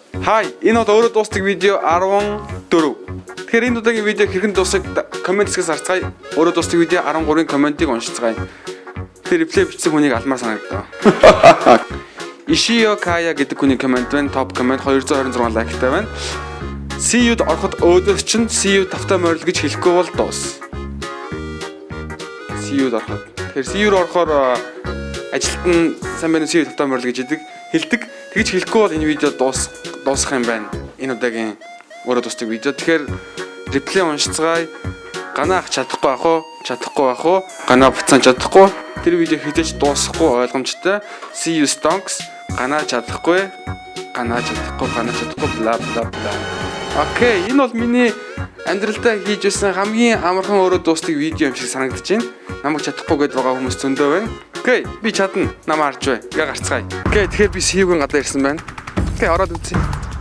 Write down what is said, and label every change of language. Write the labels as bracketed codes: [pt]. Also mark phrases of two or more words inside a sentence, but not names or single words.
[mn] Хай, энэ бол өөрөө дуустдаг видео 14. Тэгэхээр энэ удаагийн видео хэрхэн дуусах комент хэсгээс харцгаая. Өөрөө дуустдаг видео 13-ын комментиг уншицгаая. Тэр реплей бичсэн хүнийг алмаар санагдав. Ишио Кая гэдэг хүний коммент байна. Топ коммент 226 лайктай байна. See you-д ороход өөдөөс чинь see you тавтай морил гэж хэлэхгүй бол дуус. See you-д ороход. Тэгэхээр see you-р орохоор ажилт нь сайн байна see you тавтай морил гэж хэлдэг. Тэгж хэлэхгүй бол энэ видео дуусах юм байна. Энэ удаагийн өөрөө дуустдаг видео. Тэгэхээр реплей уншицгаая. Ганаа ах чадахгүй ах уу? Ганаа буцаан чадахгүй. Тэр видео хизээж дуусахгүй ойлгомжтой. [en] See you stonks. [mn] Ганаа чадахгүй бла бла бла. Окей, энэ бол миний амьдралдаа хийж байсан хамгийн амархан өөрөө дуустдаг видео юм шиг санагдаж байна. Намайг чадахгүй гэдээ байгаа хүмүүс зөндөө байна. Окей, би чадна. Намаа харж бай. Яг гарцгаая. Окей, тэгэхээр би see you-гийн гадаа ирсэн байна. Окей, ороод үзье.